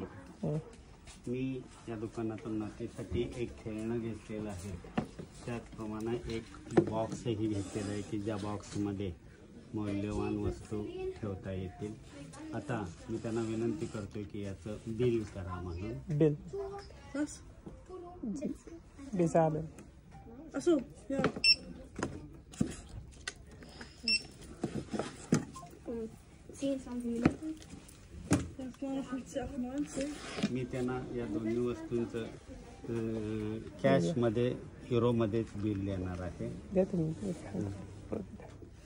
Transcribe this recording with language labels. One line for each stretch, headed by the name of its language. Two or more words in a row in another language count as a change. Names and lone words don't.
Marathi: मी या दुकानातून नातीसाठी एक खेळणं घेतलेलं आहे. त्याचप्रमाणे एक बॉक्सही घेतलेला आहे की ज्या बॉक्समध्ये मौल्यवान वस्तू ठेवता येतील. आता मी त्यांना विनंती करतो की याचं बिल करा म्हणून.
German: बिल bezahlen. Achso, ja. 10, 20 Minuten. Das war 50,98.
Marathi: मी त्यांना या दोन्ही वस्तूंचं कॅशमध्ये युरोमध्येच बिल देणार आहे.
English: Get me.